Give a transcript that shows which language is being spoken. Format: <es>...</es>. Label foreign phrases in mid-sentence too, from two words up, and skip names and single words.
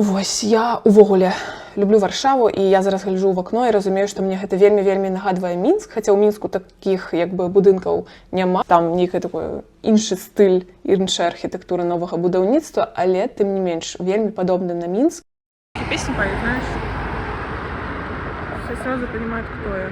<be>Вось, я увогуле люблю Варшаву, і я зараз гляджу ў акно і разумею, што мне гэта вельмі-вельмі нагадвае Мінск, хаця ў Мінску такіх, як бы, будынкаў няма. Там нейкі такой іншы стыль, іншая архітэктура новага будаўніцтва, але, тым не менш, вельмі падобны на Мінск.</be> <ru>Песни поют, знаешь? Все сразу понимают, кто я.</ru>